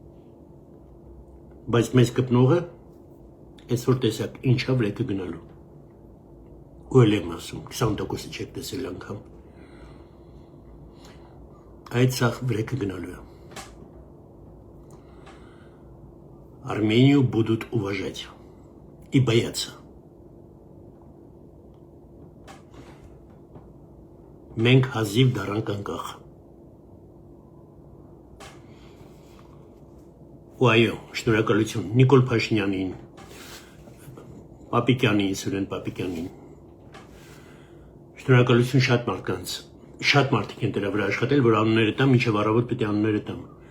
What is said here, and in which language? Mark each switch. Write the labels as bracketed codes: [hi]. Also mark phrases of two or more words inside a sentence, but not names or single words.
[hy] Բայց մեզ կպնողը այսօր տեսակ ինչա վրեկը գնալու։ Ու էլ եմ ասում, 20%-ը չեք տեսել անգամ։ Այդ սաղ վրեկը գնալու է։ [ru] Армению будут уважать и бояться. [hy] Մենք հազիվ դարանք անկախ։ Ու այո, շնորհակալություն Նիկոլ Փաշինյանին, Պապիկյանին, Սուրեն Պապիկյանին։ Շնորհակալություն շատ մարդկանց, շատ մարդիկ են դրա վրա աշխատել, որ անունները տամ, մինչև առավոտ պետք է անունները տամ։